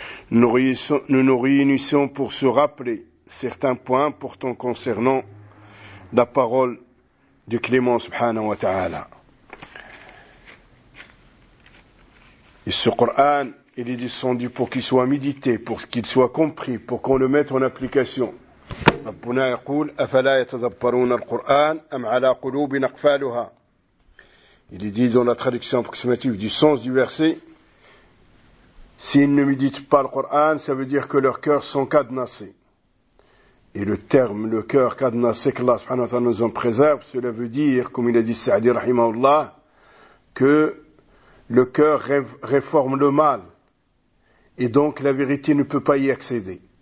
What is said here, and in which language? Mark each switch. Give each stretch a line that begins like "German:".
French: Nous nous réunissons pour se rappeler certains points pourtant concernant la parole du clément, subhanahu wa ta'ala. Et ce Coran, il est descendu pour qu'il soit médité, pour qu'il soit compris, pour qu'on le mette en application.
Arabic: ربنا يقول أفلا يتدبرون القرآن أم على قلوب أقفالها.
French: Il est dit dans la traduction approximative du sens du verset, s'ils ne méditent pas le Coran, ça veut dire que leurs cœurs sont cadenassés. Et le terme le cœur cadenassé que Allah subhanahu wa ta'ala nous en préserve, cela veut dire, comme il a dit Saadi rahimahullah, que le cœur réforme le mal et donc la vérité ne peut pas y accéder.